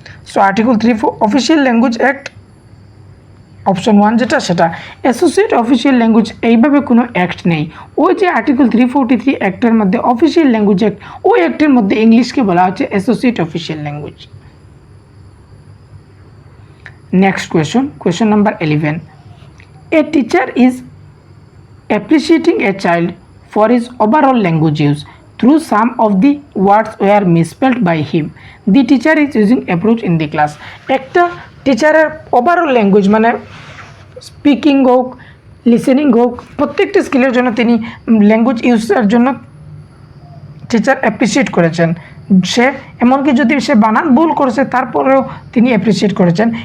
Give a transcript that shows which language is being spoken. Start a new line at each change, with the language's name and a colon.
Bangla: So article 3 official language act option 1 যেটা, সেটা associate official language এইভাবে কোনো অ্যাক্ট নেই। ওই যে আর্টিকেল 343 অ্যাক্টের মধ্যে অফিসিয়াল ল্যাঙ্গুয়েজ অ্যাক্ট, ওই অ্যাক্টের মধ্যে ইংলিশকে বলা হচ্ছে associate official language. Next
English: question number 11. A teacher is appreciating a child for his overall language use through some of the words were misspelled by him. The teacher is using approach in the class.
Bangla: একটা টিচারের overall language মানে speaking হোক, listening হোক, প্রত্যেকটা স্কিলের জন্য তিনি language ইউজের জন্য টিচার অ্যাপ্রিসিয়েট করেছেন। সে এমনকি যদি সে বানান ভুল করেছে তারপরেও তিনি অ্যাপ্রিসিয়েট করেছেন।